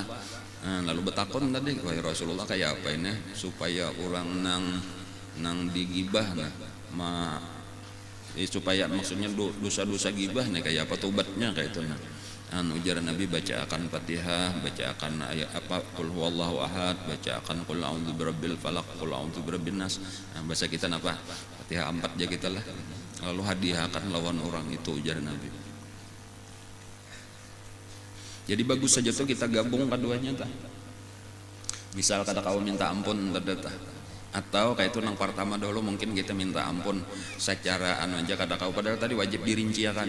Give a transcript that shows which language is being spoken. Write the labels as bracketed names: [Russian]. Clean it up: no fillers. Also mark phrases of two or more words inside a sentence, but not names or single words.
[Banjar] Lalu betakon tadi, wahai Rasulullah kayak apa ini supaya orang nang digibah supaya maksudnya dosa-dosa gibah nih kayak apa tobatnya kayak itu nah. Ujar Nabi baca akan Fatihah, baca akan ayat apa [Arabic] قل هو الله أحد, [Banjar] baca akan [Arabic] قل أعوذ برب الفلق, قل أعوذ برب الناس. [Banjar] Bahasa kita apa? Fatihah 4 aja kita lah. Lalu hadiahkan lawan orang itu ujar Nabi. Jadi bagus saja tuh kita gabung keduanya tah. Misal kata kau minta ampun tah. Atau kayak itu nang pertama dulu mungkin kita minta ampun secara anu aja kata kau padahal tadi wajib dirinciakan.